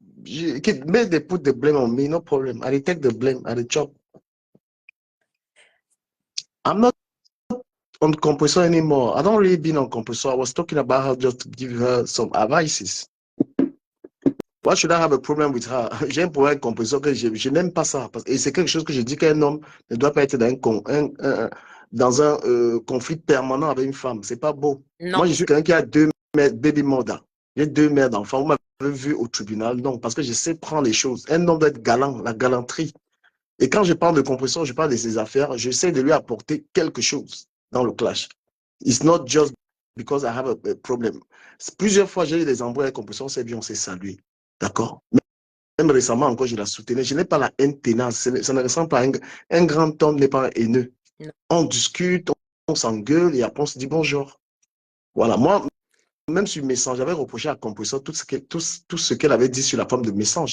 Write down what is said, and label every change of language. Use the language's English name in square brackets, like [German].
[English] Put the blame on me, no problem. I take the blame, I chop. I'm not on compressor anymore. I don't really been on compressor. I was talking about her just to give her some advices. Why should I have a problem with her? [French] J'ai un problème avec compressor que je n'aime pas ça. Et c'est quelque chose que je dis qu'un homme ne doit pas être dans un conflit permanent avec une femme. C'est pas beau. Non. Moi, je suis quelqu'un qui a 2 [English] baby mother. [French] J'ai 2 mères d'enfants. Vous m'avez vu au tribunal. Non, parce que je sais prendre les choses. Un homme doit être galant, la galanterie. Et quand je parle de compressor, je parle de ses affaires. J'essaie de lui apporter quelque chose dans le clash. [English] It's not just because I have a problem. [French] Plusieurs fois, j'ai eu des embrouilles avec compressor, c'est bien, on s'est salué. D'accord? Même récemment encore, je la soutenais. Je n'ai pas la haine ténace. Ça ne ressemble pas à un grand homme n'est pas haineux. Non. On discute, on s'engueule et après on se dit bonjour. Voilà, moi, même sur Messange, j'avais reproché à Compressor tout ce qu'elle avait dit sur la femme de Messange.